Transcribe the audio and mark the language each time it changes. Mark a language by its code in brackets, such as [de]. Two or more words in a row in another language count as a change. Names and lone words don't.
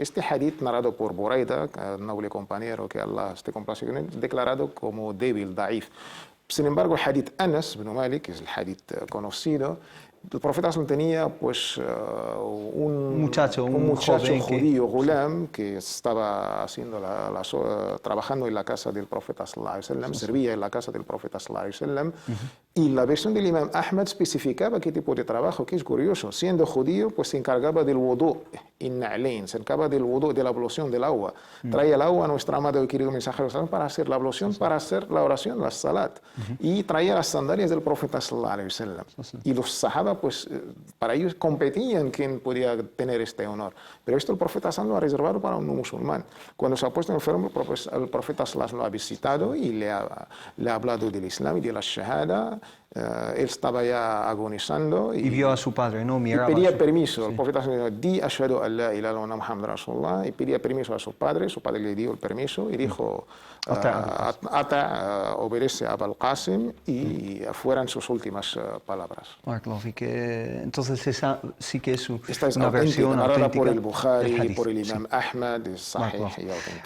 [es] Este hadith narrado por Buraida, noble compañero, que Allah esté complacido con él, declarado como débil, daif. Sin embargo, el hadith Anas ibn Malik, que es el hadith conocido, el profeta tenía pues un muchacho judío, Ghulam, que estaba haciendo trabajando en la casa del profeta [ar] صلى الله عليه وسلم, [es] servía en la casa del profeta [ar] صلى الله عليه وسلم, [es] y la versión del imam Ahmad especificaba qué tipo de trabajo, que es curioso. Siendo judío, pues se encargaba del wudu, se encargaba del wudu, de la ablución del agua. Traía el agua a nuestro amado y querido mensajero para hacer la ablución, para hacer la oración, la salat. Y traía las sandalias del profeta [ar] صلى الله عليه وسلم. [es] Y los sahaba, pues para ellos competían quién podía tener este honor. Pero esto el profeta sallallahu lo ha reservado para un no musulmán. Cuando se ha puesto enfermo, el profeta sallallahu lo ha visitado y le ha hablado del Islam y de la shahada. Él estaba ya agonizando y vio a su padre, ¿no? Miraba y pedía permiso. El profeta di [ar] أشهد أن لا إله إلا الله محمد رسول الله, [es] y pedía permiso a su padre le dio el permiso y dijo obedece a Abul Qasim, y fueran sus últimas palabras. Entonces esa sí que es esta es una versión auténtica por el Bukhari, por el imam Ahmad, es sahih y auténtica.